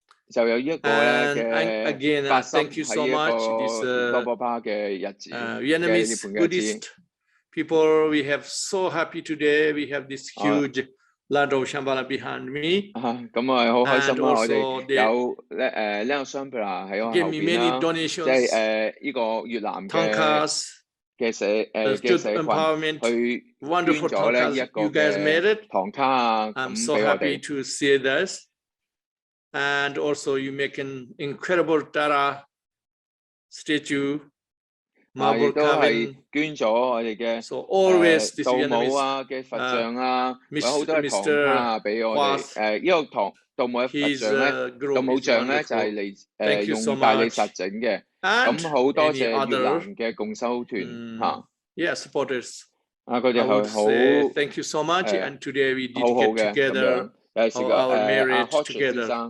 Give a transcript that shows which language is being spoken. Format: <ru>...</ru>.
<yue>就有一個咧嘅發生喺一個多波巴嘅日子嘅呢半日子。</yue> <en>People, we have so happy today. We have this huge land of Shambhala behind me.</en> <yue>咁啊，好開心啦！我哋有呢個 Shambhala 喺我後邊啦，即係呢個越南嘅社群去捐咗呢一個嘅唐卡啊，咁俾我哋。</yue> <en>I'm so happy to see this. And also, you make an incredible Tara statue.</en> <yue>亦都係捐咗我哋嘅道母啊嘅佛像啊，有好多嘅唐卡啊俾我哋。呢個道母嘅佛像咧，道母像咧就係嚟用大理石整嘅。咁好多謝越南嘅共修團嚇。</yue> <en>supporters.</en> <yue>佢哋係好</yue> <en>thank you so much. And today we dedicate together our marriage together.</en>